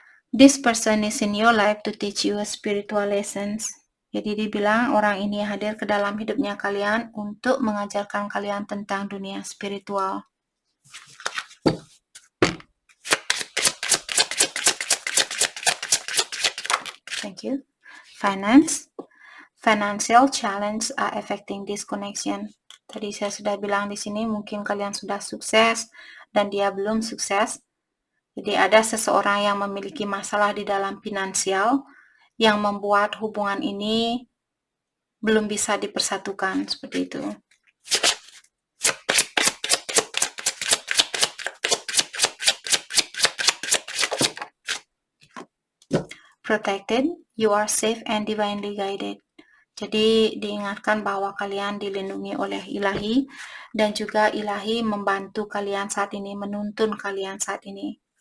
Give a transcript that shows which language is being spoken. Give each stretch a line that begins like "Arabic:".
English: This person is in your life to teach you a spiritual lessons.
Indonesian: Jadi dibilang orang ini hadir ke dalam hidupnya kalian untuk mengajarkan kalian tentang dunia spiritual.
English: Thank you. Finance. Financial challenge are affecting this connection.
Indonesian: Tadi saya sudah bilang di sini mungkin kalian sudah sukses dan dia belum sukses. Jadi ada seseorang yang memiliki masalah di dalam finansial yang membuat hubungan ini belum bisa dipersatukan, seperti itu.
English: Protected, you are safe and divinely guided.
Indonesian: Jadi diingatkan bahwa kalian dilindungi oleh ilahi dan juga ilahi membantu kalian saat ini, menuntun kalian saat ini.